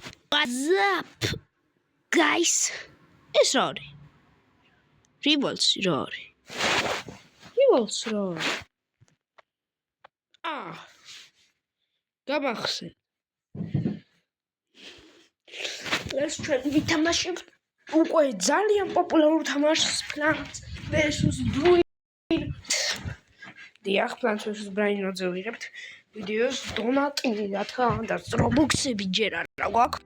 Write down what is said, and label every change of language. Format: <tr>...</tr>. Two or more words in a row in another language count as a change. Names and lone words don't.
<en>What's up, guys? It's Rory. Revolts Rory. Revolts Rory.</en> <ka>Გამახსენ. ეს ჩვენ ვითამაშებთ უკვე ძალიან პოპულარულ თამაშს Plants vs Brain. დიახ, Plants vs Brain-ზე ვიღებთ ვიდეოს დონატი რატომ და Robux-ები ჯერ არა გვაქვს.</ka>